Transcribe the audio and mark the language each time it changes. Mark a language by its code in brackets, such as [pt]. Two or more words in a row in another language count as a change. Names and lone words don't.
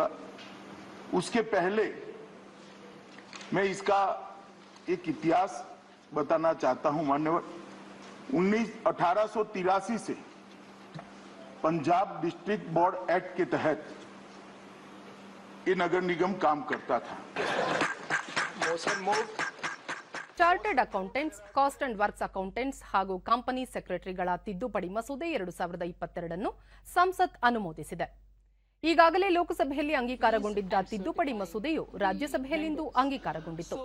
[hi] उसके पहले मैं इसका एक इतिहास बताना चाहता हूं. मान्यवर, 1883 से पंजाब डिस्ट्रिक्ट बोर्ड एक्ट के तहत ये नगर निगम काम करता था. [en] Chartered Accountants, Cost and Works Accountants [kn] ಹಾಗೂ ಕಂಪನಿ ಸೆಕ್ರೆಟರಿಗಳ ತಿದ್ದುಪಡಿ ಮಸೂದೆ 2022 ಸಂಸತ್ ಅನುಮೋದಿಸಿದೆ. ಈಗಾಗಲೇ ಲೋಕಸಭೆಯಲ್ಲಿ ಅಂಗೀಕಾರಗೊಂಡಿದ್ದ ತಿದ್ದುಪಡಿ ಮಸೂದೆಯು ರಾಜ್ಯಸಭೆಯಲ್ಲಿಂದು ಅಂಗೀಕಾರಗೊಂಡಿತ್ತು.